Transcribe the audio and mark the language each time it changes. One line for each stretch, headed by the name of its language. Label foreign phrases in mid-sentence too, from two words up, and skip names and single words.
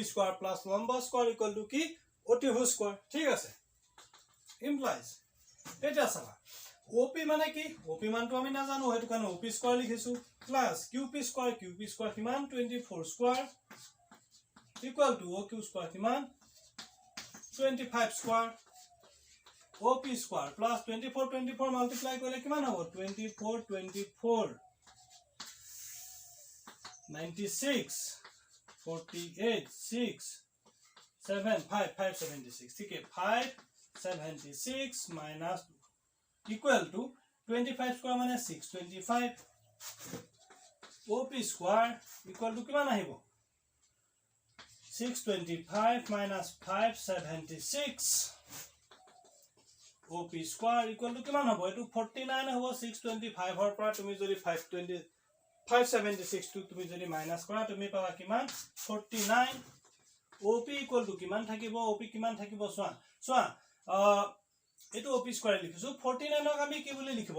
English: square plus
Assamese: লম্ব
English: square equal to
Assamese: কি অতিভুজ স্কয়াৰ ঠিক আছে ইমপ্লাইজ এটা চাবা OP মানে কি OP মানটো আমি নাজানো হেতু কাৰণে OP স্কয়াৰ লিখিছো প্লাস QP স্কয়াৰ কিমান 24
English: square equal to
Assamese: OQ স্কয়াৰ কিমান 25 স্কয়াৰ OP
English: square plus
Assamese: 24 মাল্টিপ্লাই কৰিলে কিমান হ'ব 24
English: 96 48 6 7 5 576
Assamese: ঠিক আছে
English: 576 minus equal to 25 square মানে 625 OP square equal to
Assamese: কিমান আহিব 625 minus 576
English: OP square equal to
Assamese: কিমান হ'ব এটো 49 হ'ব 625 ৰ পৰা তুমি যদি 576 টো তুমি যদি মাইনাস কৰা তুমি পাবা কিমান 49
English: OP equal to
Assamese: কিমান থাকিব OP কিমান থাকিব সোয়া এটো OP স্কয়াৰ লিখিছো 49 ক আমি কি বুলি লিখিব